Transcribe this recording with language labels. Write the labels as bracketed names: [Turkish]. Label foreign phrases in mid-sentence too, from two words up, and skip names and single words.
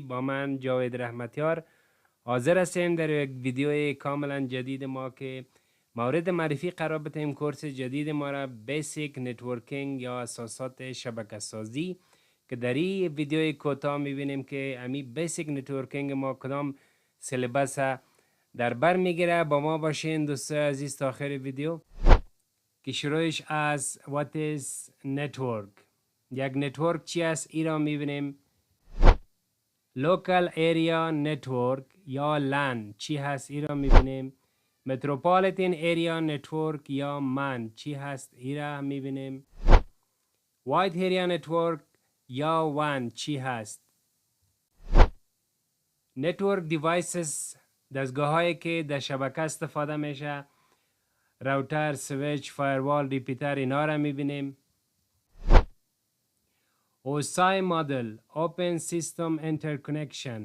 [Persian] با من جاوید رحمتیار حاضر هستیم در یک ویدیو کاملا جدید ما که مورد معرفی قرار بدیم کورس جدید ما را [English] basic networking [Persian] یا اساسات شبکه سازی، که در این ویدیو کوتاه میبینیم که امی [English] basic networking [Persian] ما کدام سلیبس در بر میگیره. با ما باشین دوستای عزیز تا آخر ویدیو که شروعش از [English] what is network، [Persian] یک نتورک چی است ای را میبینیم. [English] local area network [Persian] یا LAN چی هست ای را میبینیم. [English] metropolitan area network [Persian] یا MAN چی هست ای را میبینیم. [English] wide area network یا WAN [Persian] چی هست. [English] network devices [Persian] دستگاه هایی که در شبکه استفاده میشه، راوتر، سویچ، فایروال، ریپیتر، اینا را میبینیم. [English] OSI مدل Open System Interconnection.